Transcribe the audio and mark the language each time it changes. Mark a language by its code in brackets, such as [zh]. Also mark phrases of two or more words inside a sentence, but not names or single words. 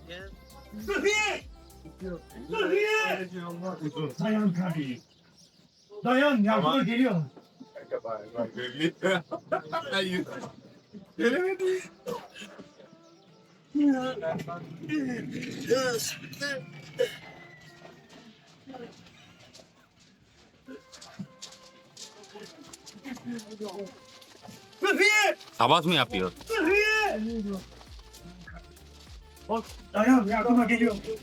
[tr] Dayan kardeşim. Dayan yardıma geliyor. Gelemedi. [hi] आवाज में आप ही हो। [tr] Dayan yardıma geliyor.